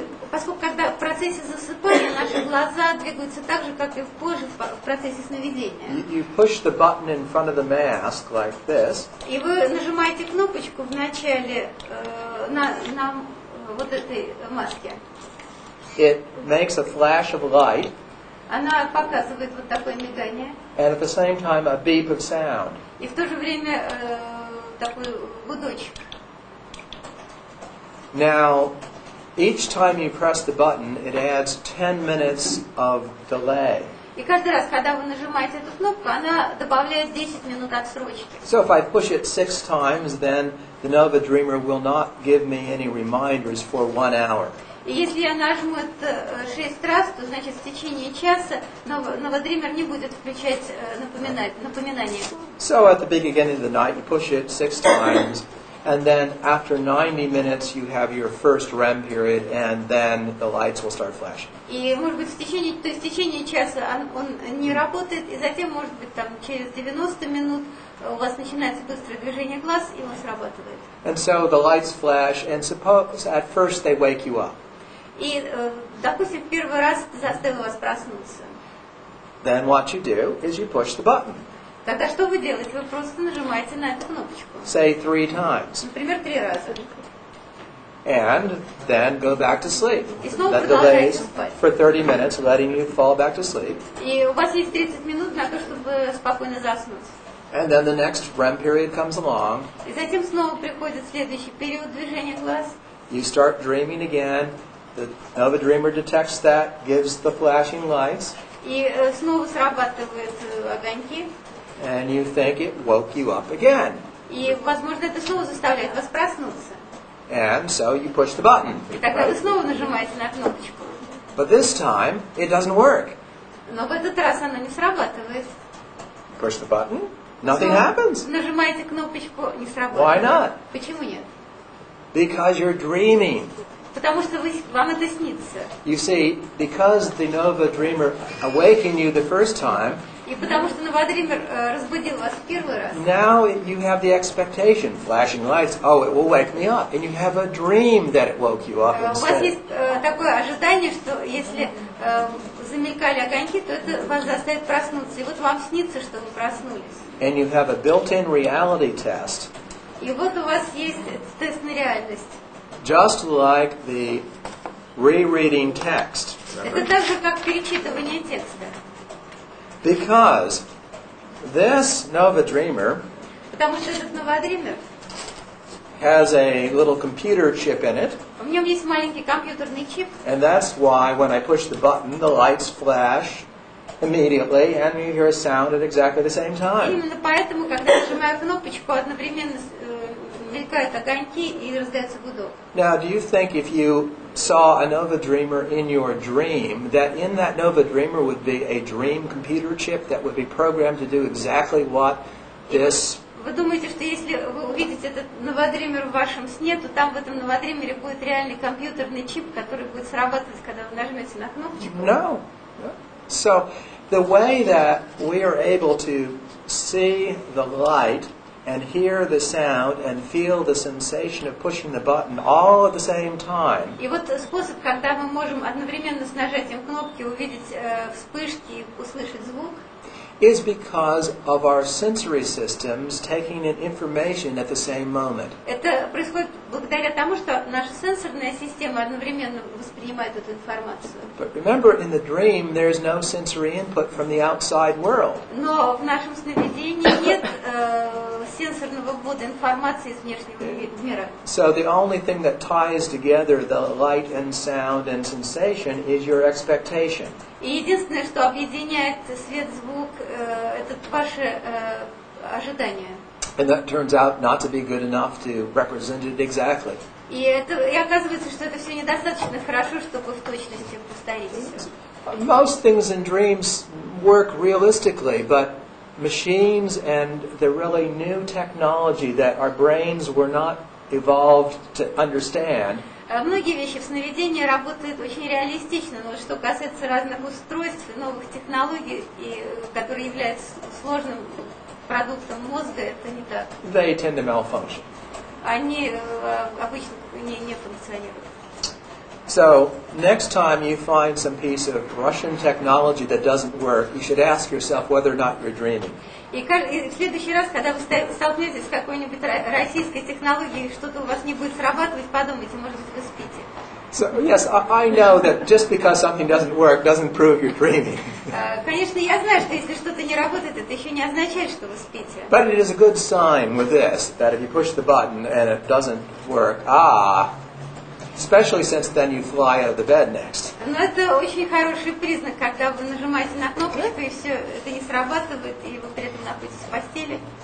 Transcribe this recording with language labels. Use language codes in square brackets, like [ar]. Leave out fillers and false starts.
[ru] Поскольку когда в процессе засыпания наши глаза двигаются так же, как и позже в процессе сновидения. [en] You push the button in front of the mask like this. [ru] И вы нажимаете кнопочку в начале на вот этой маске. [en] It makes a flash of light. [ru] Она показывает вот такое мигание. [en] And at the same time a beep of sound. [ru] И в то же время такой гудочек. [en] Now, each time you press the button, it adds 10 minutes of delay. [ru] И каждый раз, когда вы нажимаете эту кнопку, она добавляет 10 минут отсрочки. [en] So if I push it 6 times, then the Nova Dreamer will not give me any reminders for 1 hour. [ru] И если я нажму это 6 раз, то значит в течение часа новодример не будет включать напоминания. [en] So at the beginning of the night, you push it 6 times, and then after 90 minutes, you have your first REM period, and then the lights will start flashing. [ru] И может быть в течение часа он не работает, и затем может быть там через 90 минут у вас начинается быстрое движение глаз, и он срабатывает. [en] And so the lights flash, and suppose at first they wake you up. [ru] И, допустим, первый раз это заставило вас проснуться. [en] Then what you do is you push the button. [ru] Тогда что вы делаете? Вы просто нажимаете на эту кнопочку. [en] Say 3 times. [ru] Например, 3 раза. [en] And then go back to sleep. [ru] И снова [en] That [ru] продолжаете [en] delays [ru] спать. [en] for 30 minutes, letting you fall back to sleep. [ru] И у вас есть 30 минут на то, чтобы спокойно заснуть. [en] And then the next REM period comes along. [ru] И затем снова приходит следующий период движения глаз. [en] You start dreaming again. The Nova Dreamer detects that, gives the flashing lights. [ru] И снова срабатывают огоньки. [en] And you think it woke you up again. [ru] И, возможно, это снова заставляет вас проснуться. [en] And so you push the button. [ru] И тогда вы [en] Right? [ru] снова нажимаете на кнопочку. [en] But this time, it doesn't work. [ru] Но в этот раз оно не срабатывает. [en] Push the button, nothing [ru] Снова [en] happens. [ru] нажимаете кнопочку, не [en] Why [ru] срабатывает. [en] not? [ru] Почему нет? [en] Because you're dreaming. [ru] Потому что вам это снится. [en] You see, because the Nova Dreamer awakened you the first time, [ru] И потому что Новодример разбудил вас в первый раз. [en] now you have the expectation, flashing lights, oh, it will wake me up. And you have a dream that it woke you up [ru] У вас [en] instead. [ru] есть такое ожидание, что если замелькали огоньки, то это вас заставит проснуться. И вот вам снится, что вы проснулись. [en] And you have a built-in reality test, [ru] И вот у вас есть тест на реальность. [en] just like the rereading text. [ru] Это так же, как перечитывание текста. [en] Because this Nova Dreamer [ru] Потому что этот Новодример, [en] has a little computer chip in it, [ru] в нем есть маленький компьютерный чип, [en] and that's why when I push the button, the lights flash immediately, and you hear a sound at exactly the same [ru] и [en] time. [ru] именно поэтому, когда я нажимаю кнопочку, одновременно мелькают огоньки и раздается гудок. [en] Now, do you think if you saw a Nova Dreamer in your dream, that in that Nova Dreamer would be a dream computer chip that would be programmed to do exactly what this... [ru] Вы думаете, что если вы увидите этот Новодример в вашем сне, то там в этом Новодримере будет реальный компьютерный чип, который будет срабатывать, когда вы нажмете на кнопочку? [en] No. So, the way that we are able to see the light and hear the sound and feel the sensation of pushing the button all at the same time [ru] И вот способ, когда мы можем одновременно с нажатием кнопки увидеть вспышки и услышать звук, [en] is because of our sensory systems taking in information at the same moment. [ru] это происходит благодаря тому, что наша сенсорная система одновременно воспринимает эту информацию. [en] But remember, in the dream, there's no sensory input from the outside world. [ru] Но в нашем сновидении нет сенсорного ввода информации из внешнего мира. [en] So the only thing that ties together the light and sound and sensation is your expectation. [ru] И единственное, что объединяет свет, звук, это ваши ожидания. [en] And that turns out not to be good enough to represent it exactly. [ru] И оказывается, что это все недостаточно хорошо, чтобы в точности повторить все. [en] Most things in dreams work realistically, but machines and the really new technology that our brains were not evolved to understand [ru] Многие вещи в сновидении работают очень реалистично, но что касается разных устройств, новых технологий, которые являются сложным продуктом мозга, это не так. [en] they tend to malfunction. [ru] Они обычно не функционируют. [en] So, next time you find some piece of Russian technology that doesn't work, you should ask yourself whether or not you're dreaming. [ru] И в следующий раз, когда вы столкнетесь с какой-нибудь российской технологией, и что-то у вас не будет срабатывать, подумайте, может быть, вы спите. [en] So, yes, I know that just because something doesn't work doesn't prove you're dreaming. [ru] Конечно, я знаю, что если что-то не работает, это еще не означает, что вы спите. [en] But it is a good sign with this, that if you push the button and it doesn't work, especially since then you fly out of the bed next. [ru] Но это очень хороший признак, когда вы нажимаете на кнопочку, и все это не срабатывает, и вы при этом находитесь в постели.